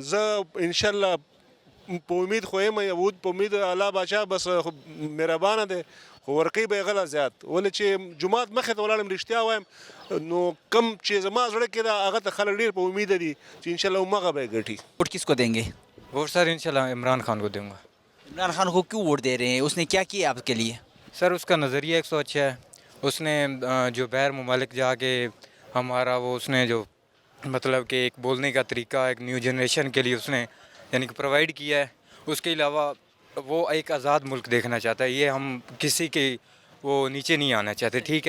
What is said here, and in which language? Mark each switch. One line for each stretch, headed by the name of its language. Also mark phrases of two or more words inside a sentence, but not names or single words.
Pashto: زه انشاءالله په امید خو یم په امید الله باچا بس مهربانه دی خو ورکوي به یې غله زیات ولې چې جومات مخې ته ولاړم رښتیا وایم نو کم چې زما زړه کې ده هغه ته خلک ډېر په امیده دي چې انشاءالله همغه به یې ګټي
Urdu: ووٹ کس کو دیں گے ووٹ سر انشاءاللہ عمران خان کو دوں گا. عمران خان کو کیوں ووٹ دے رہے ہیں اس نے کیا کیا آپ کے لیے سر اس کا نظریہ 100 ہے اس نے جو باہر ممالک جا کے ہمارا وہ اس نے جو مطلب کہ ایک بولنے کا طریقہ ایک
English: new generation
Urdu: کے لیے اس نے یعنی کہ پرووائڈ کیا ہے اس کے علاوہ وہ ایک آزاد ملک دیکھنا چاہتا ہے یہ ہم کسی کے وہ نیچے نہیں آنا چاہتے ٹھیک ہے.